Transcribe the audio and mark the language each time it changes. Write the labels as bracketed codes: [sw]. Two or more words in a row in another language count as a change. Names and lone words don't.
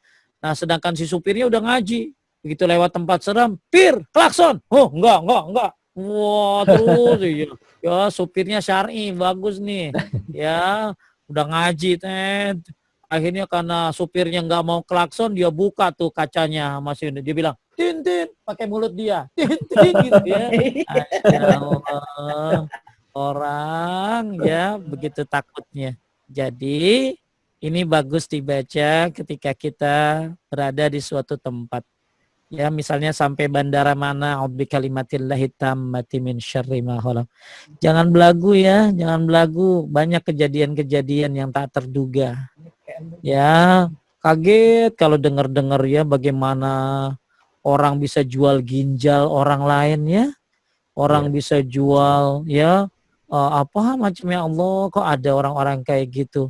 [id] Nah sedangkan si supirnya udah ngaji, begitu lewat tempat seram, pir klakson, oh enggak, wah terus ya supirnya syar'i bagus nih ya, udah ngaji akhirnya karena supirnya nggak mau klakson, dia buka tuh kacanya masih, dia bilang tin tin pakai mulut dia, tin tin gitu ya. Allah, orang ya begitu takutnya. Jadi ini bagus dibaca ketika kita berada di suatu tempat. Ya misalnya sampai bandara mana, [ar] أعوذ بكلمات الله التامات من شر ما خلق. [id] Jangan belagu ya, jangan belagu. Banyak kejadian-kejadian yang tak terduga. Ya, kaget kalau dengar-dengar ya bagaimana orang bisa jual ginjal orang lain ya. Orang bisa jual ya macamnya, Allah, kok ada orang-orang kayak gitu.